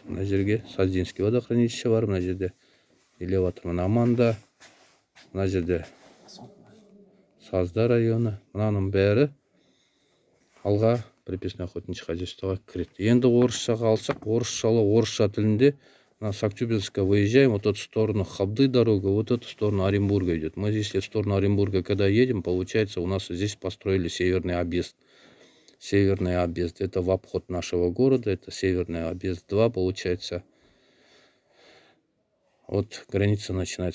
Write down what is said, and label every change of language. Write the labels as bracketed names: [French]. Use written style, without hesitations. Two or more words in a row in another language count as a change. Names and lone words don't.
[Kazakh] Мына жерге [Russian] Саздинский водохранилище [Kazakh] бар, мына жерде элеватор мына манда, мына жерде Сазда районы, мынаның бәрі алға [Russian] приписное охотничье хозяйствоға [Kazakh] кіреді. Енді орысшаға алсақ, орысша тілінде [Russian] с Актюбинска выезжаем, вот эту сторону Хабды дорога, вот эту сторону Оренбурга идет. Мы если в сторону Оренбурга когда едем, получается у нас здесь построили северный объезд. Северный объезд, это в обход нашего города, это северный объезд 2, получается. Вот граница начинается.